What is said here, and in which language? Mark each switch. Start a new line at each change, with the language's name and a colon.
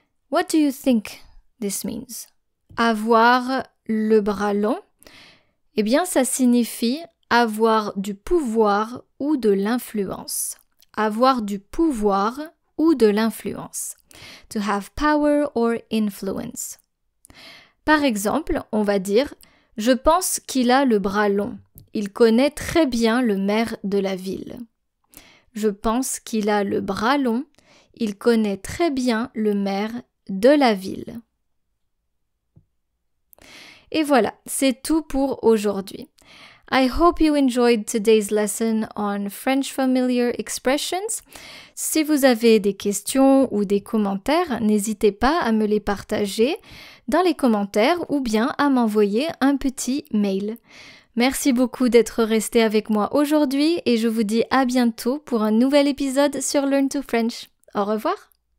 English: What do you think this means?
French: Avoir le bras long, eh bien ça signifie avoir du pouvoir ou de l'influence. Avoir du pouvoir ou de l'influence.
English: To have power or influence.
French: Par exemple, on va dire « Je pense qu'il a le bras long. Il connaît très bien le maire de la ville. » Je pense qu'il a le bras long. Il connaît très bien le maire de la ville. Et voilà, c'est tout pour aujourd'hui.
English: I hope you enjoyed today's lesson on French familiar expressions.
French: Si vous avez des questions ou des commentaires, n'hésitez pas à me les partager dans les commentaires ou bien à m'envoyer un petit mail. Merci beaucoup d'être resté avec moi aujourd'hui et je vous dis à bientôt pour un nouvel épisode sur Learn to French. Au revoir!